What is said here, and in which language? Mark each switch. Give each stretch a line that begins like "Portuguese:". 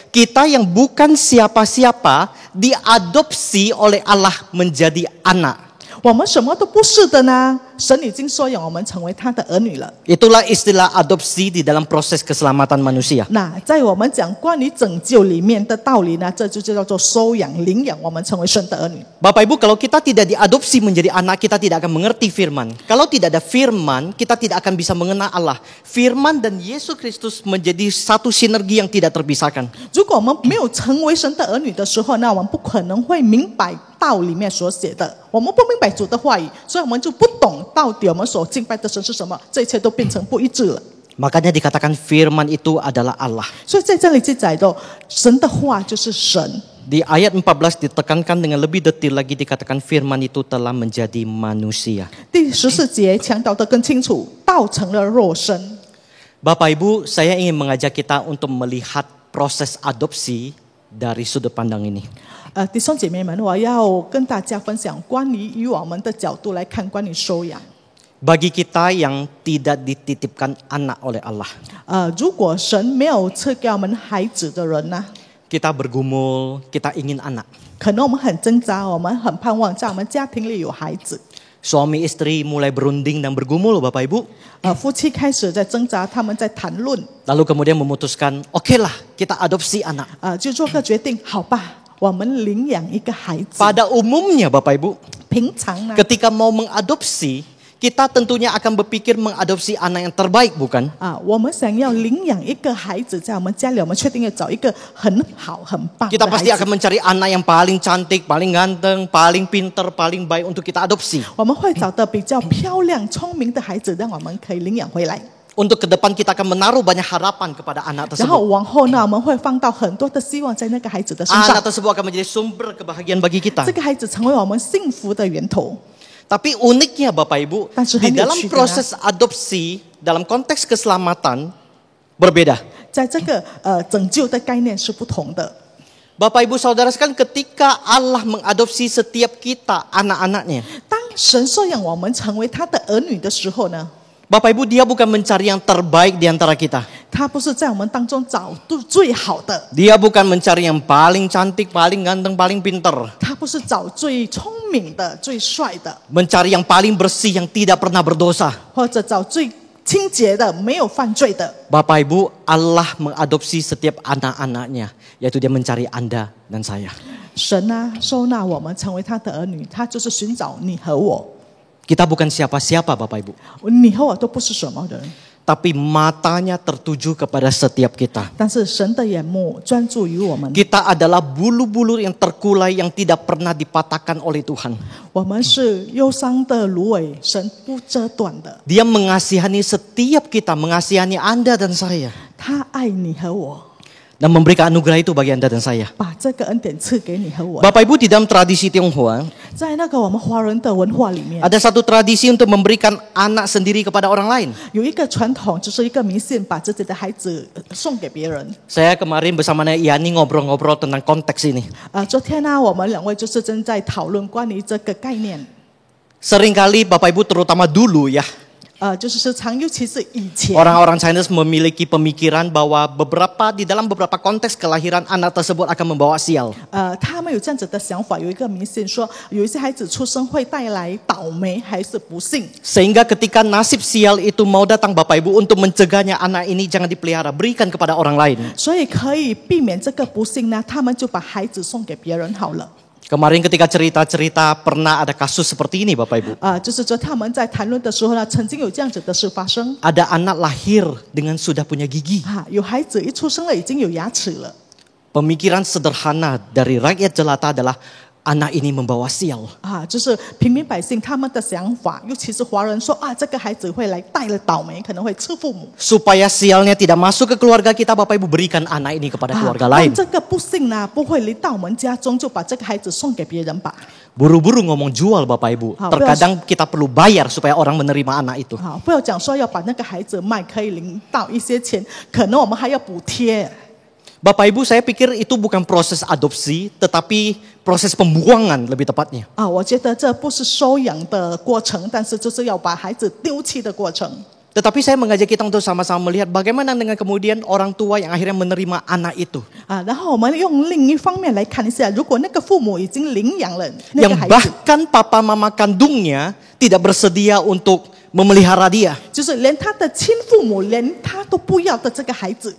Indonesian: Kita yang bukan siapa-siapa diadopsi oleh Allah menjadi anak.
Chinese: 我们什么都不是的呢，神已经收养我们成为他的儿女了。
Indonesian: Itulah istilah adopsi di dalam proses keselamatan manusia.
Chinese: 那在我们讲关于拯救里面的道理呢，这就叫做收养、领养我们成为神的儿女。
Indonesian: Bapak Ibu, kalau kita tidak diadopsi menjadi anak, kita tidak akan mengerti firman. Kalau tidak ada firman, kita tidak akan bisa mengenal Allah. Firman dan Yesus Kristus menjadi satu sinergi yang tidak terpisahkan.
Chinese: 如果我们没有成为神的儿女的时候，那我们不可能会明白道里面所写的。我们不明白主的话语，所以我们就不懂到底我们所敬拜的神是什么，这一切都变成不一致了。
Indonesian: Makanya dikatakan firman itu adalah Allah.
Chinese: 所以在这里记载的神的话就是神。
Indonesian: Di ayat 14 ditekankan dengan lebih detail lagi, dikatakan firman itu telah menjadi manusia.
Chinese: 第14节强调得更清楚，道成了肉身。
Indonesian: Bapak Ibu, saya ingin mengajak kita untuk melihat proses adopsi dari sudut pandang ini.
Chinese: 弟兄姐妹们，我要跟大家分享关于以我们的角度来看关于收养。
Indonesian: Bagi kita yang tidak dititipkan anak oleh Allah,
Chinese: 如果神没有赐给我们孩子的人呢，
Indonesian: kita bergumul, kita ingin anak.
Chinese: 可能我们很挣扎，我们很盼望在我们家庭里有孩子。
Indonesian: Suami istri mulai berunding dan bergumul, Bapak Ibu.
Chinese: 夫妻开始在挣扎，他们在谈论，
Indonesian: Lalu kemudian memutuskan, oke lah kita adopsi anak.
Chinese: 就做个决定，好吧，我们领养一个孩子。
Indonesian: Pada umumnya Bapak Ibu,
Chinese: 平常呢，
Indonesian: ketika mau mengadopsi, kita tentunya akan berpikir mengadopsi anak yang terbaik, bukan?
Chinese: 我们想要领养一个孩子在我们家里，我们确定要找一个很好很棒的
Indonesian: Kita
Chinese: 孩
Indonesian: pasti
Chinese: 子。
Indonesian: akan mencari anak yang paling cantik, paling ganteng, paling pinter, paling baik untuk kita adopsi.
Chinese: 我们会找到比较漂亮、聪明的孩子，让我们可以领养回来。
Indonesian: Untuk ke depan kita akan menaruh banyak harapan kepada anak
Chinese: 然后
Indonesian: tersebut.
Chinese: 往后呢，我们会放到很多的希望在那个孩子的身
Indonesian: Anak tersebut akan menjadi sumber kebahagiaan bagi kita.
Chinese: 这个孩子成为我们幸福的源头。
Indonesian: Tapi uniknya Bapak Ibu, Tapi di
Chinese: 很有
Indonesian: dalam
Chinese: 趣的呢。
Indonesian: proses adopsi, dalam konteks keselamatan, berbeda.
Chinese: 在这个拯救的概念是不同的。
Indonesian: Bapak Ibu Saudara sekalian, ketika Allah mengadopsi setiap kita, anak-anaknya,
Chinese: 当神收养我们成为他的儿女的时候呢，
Indonesian: Bapak Ibu, dia bukan mencari yang terbaik di antara kita.
Chinese: 他不是在我们当中找最好的，
Indonesian: Dia bukan mencari yang paling cantik, paling ganteng, paling pinter.
Chinese: 他不是找最聪明的、最帅的，
Indonesian: Mencari yang paling bersih, yang tidak pernah berdosa.
Chinese: 或者找最清洁的、没有犯罪的。
Indonesian: Bapak Ibu, Allah mengadopsi setiap anak-anaknya, yaitu dia mencari Anda dan saya.
Chinese: 神啊，收纳我们成为他的儿女，他就是寻找你和我。
Indonesian: Kita bukan siapa-siapa Bapak Ibu,
Chinese: 你和我都不是什么人，
Indonesian: tapi matanya tertuju kepada setiap kita.
Chinese: 但是神的眼目专注于我们。
Indonesian: Kita adalah bulu-bulu yang terkulai yang tidak pernah dipatahkan oleh Tuhan.
Chinese: 我们是忧伤的芦苇，神不折断的。
Indonesian: Dia mengasihani setiap kita, mengasihani Anda dan saya.
Chinese: 他爱你和我，
Indonesian: Dan memberikan anugerah itu bagi Anda dan saya.
Chinese: 把这个恩典赐给你和我。
Indonesian: Bapak Ibu, di dalam tradisi Tionghoa,
Chinese: 在那个我们华人的文化里面，
Indonesian: ada satu tradisi untuk memberikan anak sendiri kepada orang lain.
Chinese: 有一个传统，就是一个迷信，把自己的孩子送给别人。
Indonesian: Saya kemarin bersama Yani ngobrol-ngobrol tentang konteks ini.
Chinese: 昨天呢，我们两位就是正在讨论关于这个概念。
Indonesian: Seringkali Bapak Ibu terutama dulu ya,
Chinese: 就是时常，尤其是以前，
Indonesian: orang-orang Chinese memiliki pemikiran bahwa di dalam beberapa konteks kelahiran anak tersebut akan membawa sial.
Chinese: 他们有这样子的想法，有一个迷信说，有一些孩子出生会带来倒霉还是不幸。
Indonesian: Sehingga ketika nasib sial itu mau datang Bapak Ibu, untuk mencegahnya anak ini jangan dipelihara, berikan kepada orang lain.
Chinese: 所以可以避免这个不幸呢，他们就把孩子送给别人好了。
Indonesian: Kemarin ketika cerita-cerita pernah ada kasus seperti ini Bapak Ibu.
Chinese: 就是说他们在谈论的时候呢，曾经有这样子的事发生。
Indonesian: Ada anak lahir dengan sudah punya gigi.
Chinese: 有孩子一出生了已经有牙齿了。
Indonesian: Pemikiran sederhana dari rakyat jelata adalah anak ini membawa sial.
Chinese: 就是平民百姓他们的想法，尤其是华人说这个孩子会来带了倒霉，可能会吃父母。
Indonesian: Supaya sialnya tidak masuk ke keluarga kita, Bapak Ibu berikan anak ini kepada keluarga lain.
Chinese: 这个不幸呢不会临到我们家中，就把这个孩子送给别人吧。
Indonesian: Buru-buru ngomong jual Bapak Ibu. Terkadang kita perlu bayar supaya orang menerima anak itu.
Chinese: 不要讲说要把那个孩子卖，可以领到一些钱，可能我们还要补贴。
Indonesian: Bapak Ibu, saya pikir itu bukan proses adopsi, tetapi proses pembuangan lebih tepatnya.
Chinese: 我觉得这不是收养的过程，但是就是要把孩子丢弃的过程。
Indonesian: Tetapi saya mengajak kita untuk sama-sama melihat bagaimana dengan kemudian orang tua yang akhirnya menerima anak itu.
Chinese: 然后我们用另一方面来看一下，如果那个父母已经领养了那
Indonesian: Yang
Chinese: 个孩子，
Indonesian: bahkan papa mama kandungnya tidak bersedia untuk memelihara dia.
Chinese: 就是连他的亲父母连他都不要的这个孩子，